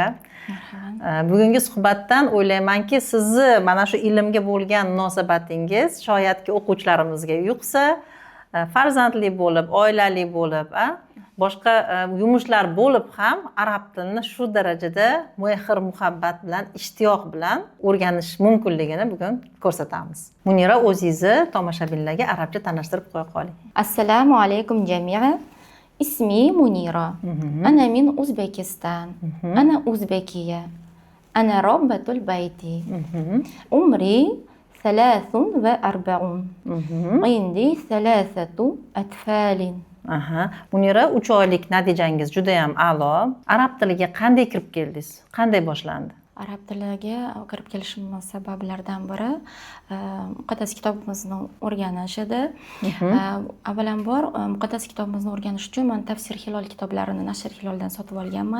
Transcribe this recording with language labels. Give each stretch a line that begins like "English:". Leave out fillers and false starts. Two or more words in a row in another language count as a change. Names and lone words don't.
Uzbek: Bugungi suhbatdan o'ylaymanki, sizni mana shu ilmga bo'lgan munosabatingiz shoyatki o'quvchilarimizga yuqsa, farzandli bo'lib, oilali bo'lib, boshqa yumushlar bo'lib ham arab tilini shu darajada mehr muhabbat bilan, ishtiyoq bilan o'rganish mumkinligini bugun ko'rsatamiz. Munira, o'zingizni tomoshabinlarga arabcha tanishtirib qo'ya qoling.
Arabic: السلام عليكم جميعا. اسمي منيرة. أنا من أوزبكستان. أنا أوزبكية. أنا ربة البيت. عمري 43. عندي 3 أطفال.
Uzbek: Munira, 3 oylik natijangiz juda ham a'lo. Arab tiliga qanday kirib keldingiz? Qanday boshlandi? Arab tiliga kirib kelishim sabablaridan biri muqaddas kitobimizni o'rganish edi. Avvalambor muqaddas kitobimizni o'rganish uchun men Tafsir Hilol kitoblarini Nashr Hiloldan sotib olganman.